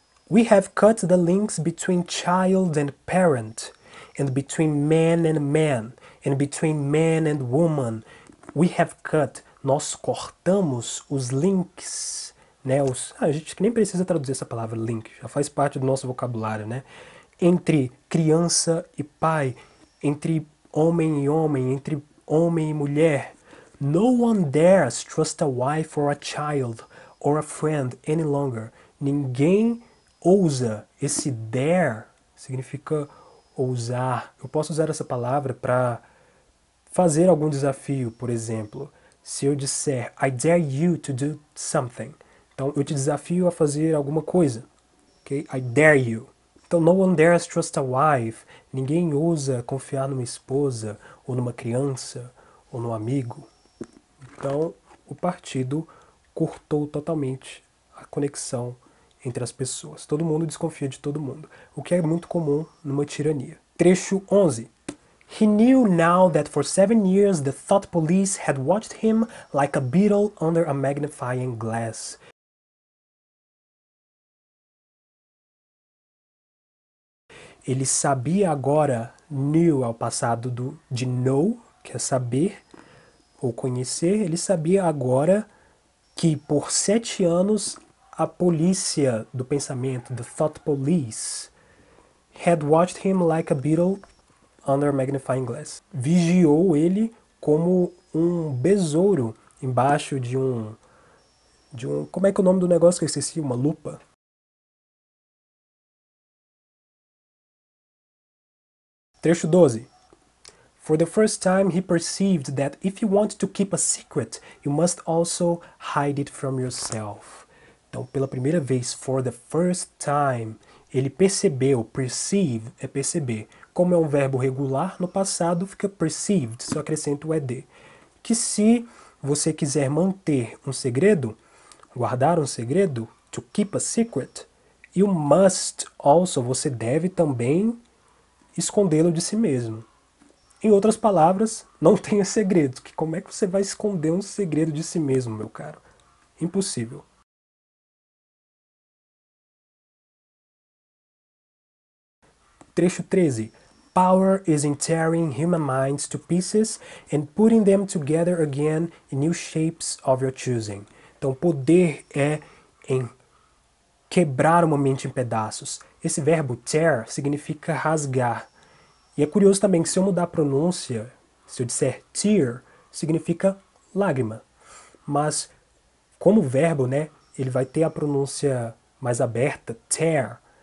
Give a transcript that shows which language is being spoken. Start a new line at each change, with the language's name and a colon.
English: We have cut the links between child and parent, and between man and man, and between man and woman. We have cut.
Portuguese: Nós cortamos os links, né? A gente nem precisa traduzir essa palavra link, já faz parte do nosso vocabulário, né? Entre criança e pai, entre homem e homem, entre homem e mulher.
English: No one dares trust a wife or a child or a friend any longer.
Portuguese: Ninguém ousa. Esse dare significa ousar. Eu posso usar essa palavra para fazer algum desafio, por exemplo. Se eu disser
English: I dare you to do something,
Portuguese: então eu te desafio a fazer alguma coisa.
English: Okay? I dare you. Então no one dares trust a wife.
Portuguese: Ninguém ousa confiar numa esposa, ou numa criança, ou num amigo. Então o partido cortou totalmente a conexão entre as pessoas. Todo mundo desconfia de todo mundo, o que é muito comum numa tirania. Trecho 11.
English: He knew now that for 7 years the thought police had watched him like a beetle under a magnifying glass.
Portuguese: Ele sabia agora, knew ao passado de know, que é saber ou conhecer, ele sabia agora que por 7 anos a polícia do pensamento,
English: the thought police, had watched him like a beetle under a magnifying glass.
Portuguese: Vigiou ele como um besouro embaixo de um... Como é que é o nome do negócio que eu esqueci? Uma lupa? Trecho 12.
English: For the first time he perceived that if you want to keep a secret, you must also hide it from yourself.
Portuguese: Então, pela primeira vez,
English: for the first time,
Portuguese: ele percebeu, perceive é perceber. Como é um verbo regular, no passado fica perceived, só acrescenta o ed. Que se você quiser manter um segredo, guardar um segredo,
English: to keep a secret, you must also,
Portuguese: você deve também escondê-lo de si mesmo. Em outras palavras, não tenha segredos. Que como é que você vai esconder um segredo de si mesmo, meu caro? Impossível. Trecho 13.
English: Power is in tearing human minds to pieces and putting them together again in new shapes of your choosing.
Portuguese: Então, poder é em quebrar uma mente em pedaços. Esse verbo tear significa rasgar. E é curioso também que se eu mudar a pronúncia, se eu disser tear, significa lágrima. Mas como verbo, né, ele vai ter a pronúncia mais aberta, tear.